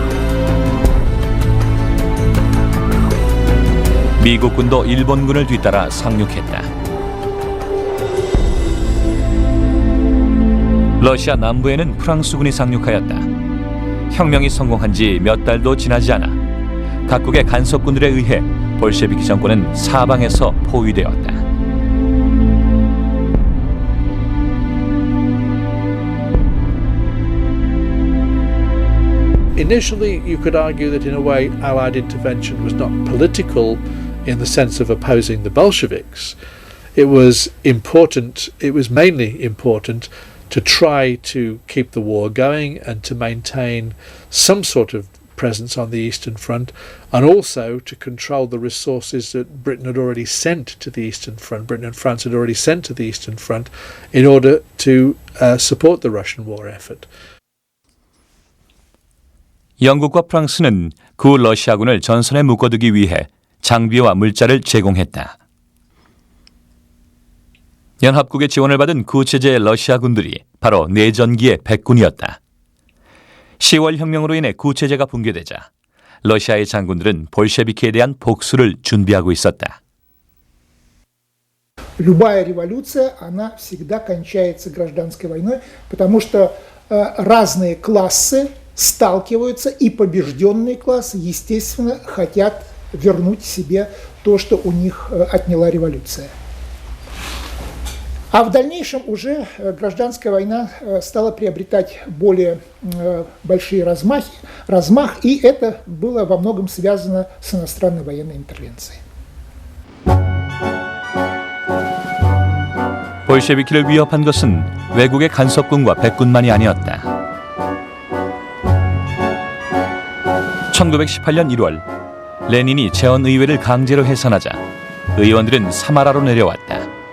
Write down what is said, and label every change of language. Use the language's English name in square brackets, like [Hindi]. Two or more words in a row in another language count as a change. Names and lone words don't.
[Korean] 미국군도 일본군을 뒤따라 상륙했다. 러시아 남부에는 프랑스군이 상륙하였다. 혁명이 성공한 지 몇 달도 지나지 않아 각국의 간섭군들에 의해 볼셰비키 정권은 사방에서 포위되었다. [English] Initially, you could argue that in a way Allied intervention was not political in the sense of opposing the Bolsheviks. It was important, it was mainly important to try to keep the war going and to maintain some sort of presence on the Eastern Front, and also to control the resources that Britain had already sent to the Eastern Front. Britain and France had already sent to the Eastern Front in order to support the Russian war effort. [Korean] 영국과 프랑스는 구 러시아군을 전선에 묶어두기 위해 장비와 물자를 제공했다. 연합국의 지원을 받은 구체제 러시아 군들이 바로 내전기의 백군이었다. 10월 혁명으로 인해 구체제가 붕괴되자 러시아의 장군들은 볼셰비키에 대한 복수를 준비하고 있었다. [Russian] Любая революция, она всегда кончается гражданской войной, потому что разные классы сталкиваются, и побежденные классы, естественно, хотят вернуть себе то, что у них отняла революция. А в дальнейшем уже гражданская война стала приобретать более большие размах, и это было во многом связано с иностранной военной интервенцией. [Korean] 볼셰비키를 위협한 것은 외국의 간섭군과 백군만이 아니었다. 1918년 1월 레닌이 재헌의회를 강제로 해산하자 의원들은 사마라로 내려왔다.